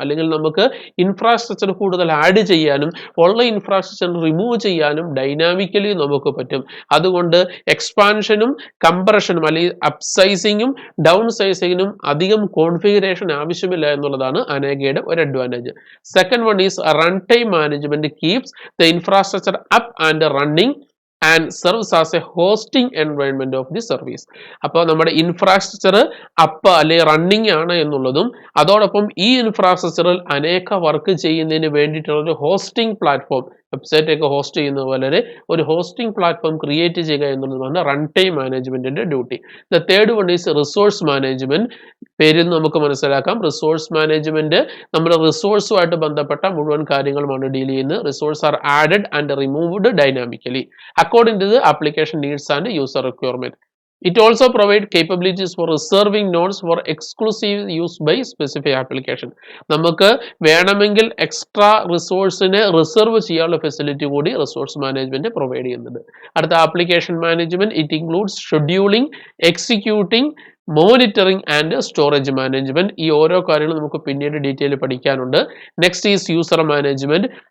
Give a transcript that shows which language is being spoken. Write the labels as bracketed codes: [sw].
[ml] അല്ലെങ്കിൽ നമുക്ക് ഇൻഫ്രാസ്ട്രക്ചർ കൂടുതൽ ആഡ് ചെയ്യാനും ഉള്ള ഇൻഫ്രാസ്ട്രക്ചർ റിമൂവ് ചെയ്യാനും ഡൈനാമിക്കലി നമുക്ക് പറ്റും. അതുകൊണ്ട് എക്സ്പാൻഷനും കംപ്രഷനും അല്ലെങ്കിൽ അപ്സൈസിങ്ങും ഡൗൺ സൈസിങ്ങിനും അധികം കോൺഫിഗറേഷൻ ആവശ്യമില്ല എന്നുള്ളതാണ് അനേകയുടെ ഒരു advantage. [en] Second one is run time management keeps the infrastructure up and running and serves as a hosting environment of the service. [ml] അപ്പോൾ നമ്മുടെ ഇൻഫ്രാസ്ട്രക്ചർ അപ്പ് അല്ലെങ്കിൽ റണ്ണിങ് ആണ് എന്നുള്ളതും അതോടൊപ്പം ഈ ഇൻഫ്രാസ്ട്രക്ചറിൽ അനേക വർക്ക് ചെയ്യുന്നതിന് വേണ്ടിയിട്ടുള്ള ഒരു ഹോസ്റ്റിംഗ് പ്ലാറ്റ്ഫോം, വെബ്സൈറ്റ് ഒക്കെ ഹോസ്റ്റ് ചെയ്യുന്ന പോലെ ഒരു ഹോസ്റ്റിംഗ് പ്ലാറ്റ്ഫോം ക്രിയേറ്റ് ചെയ്യുക എന്നുള്ളതാണ് റൺ ടൈം മാനേജ്മെന്റിന്റെ duty. [en] The third one is resource management. [ml] പേരിൽ നമുക്ക് മനസ്സിലാക്കാം, റിസോഴ്സ് മാനേജ്മെന്റ് നമ്മുടെ റിസോഴ്സുമായിട്ട് ബന്ധപ്പെട്ട മുഴുവൻ കാര്യങ്ങളുമാണ് ഡീൽ ചെയ്യുന്നത്. [en] Resource are added and removed dynamically according to the application needs and user requirement. It also provides capabilities for reserving nodes for exclusive use by specific application. [ml] നമുക്ക് വേണമെങ്കിൽ എക്സ്ട്രാ റിസോഴ്സിനെ റിസർവ് ചെയ്യാനുള്ള facility കൂടി resource management provide ചെയ്യുന്നുണ്ട്. [en] അടുത്ത application management, it includes scheduling, executing, monitoring and storage management. [ml] ഈ ഓരോ കാര്യങ്ങളും നമുക്ക് പിന്നീട് ഡീറ്റെയിൽ പഠിക്കാനുണ്ട്. [en] Next is user management.